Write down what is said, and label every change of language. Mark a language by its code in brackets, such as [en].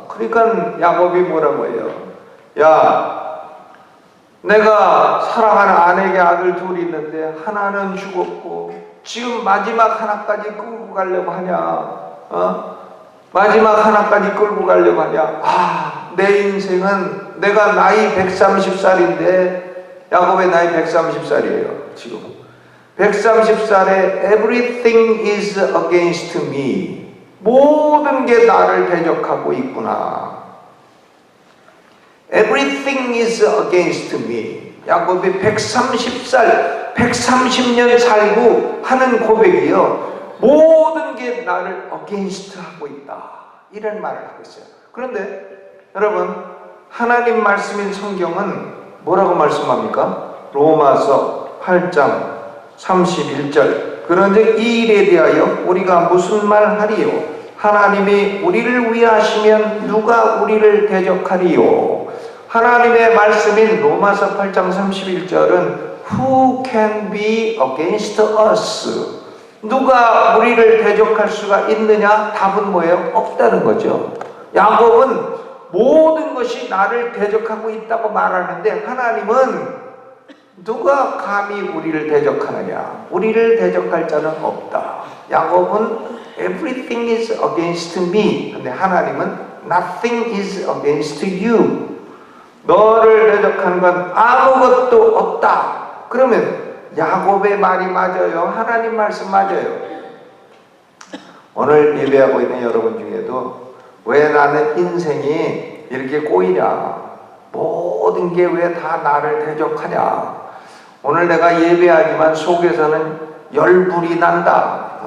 [ko] 그러니까 야곱이 뭐라고 해요? 야, 내가 사랑하는 아내에게 아들 둘이 있는데 하나는 죽었고 지금 마지막 하나까지 끌고 가려고 하냐? 마지막 하나까지 끌고 가려고 하냐? 아, 내 인생은 내가 나이 130살인데 야곱의 나이 130살이에요. 지금 130살에 [en] everything is against me. [ko] 모든 게 나를 대적하고 있구나. [en] Everything is against me. [ko] 야곱이 130살, 130년 살고 하는 고백이요. 모든 게 나를 against 하고 있다. 이런 말을 하고 있어요. 그런데 여러분, 하나님 말씀인 성경은 뭐라고 말씀합니까? 로마서 8장 31절. 그런즉 이 일에 대하여 우리가 무슨 말 하리요? 하나님이 우리를 위하시면 누가 우리를 대적하리요? 하나님의 말씀인 로마서 8장 31절은 [en] Who can be against us? [ko] 누가 우리를 대적할 수가 있느냐? 답은 뭐예요? 없다는 거죠. 야곱은 모든 것이 나를 대적하고 있다고 말하는데 하나님은 누가 감히 우리를 대적하느냐? 우리를 대적할 자는 없다. [en] 야곱은 Everything is against me. [ko] 근데 하나님은 [en] Nothing is against you. [ko] 너를 대적하는 건 아무것도 없다. 그러면 야곱의 말이 맞아요? 하나님 말씀 맞아요? 오늘 예배하고 있는 여러분 중에도 왜 나는 인생이 이렇게 꼬이냐? 모든 게 왜 다 나를 대적하냐? 오늘 내가 예배하지만 속에서는 열불이 난다.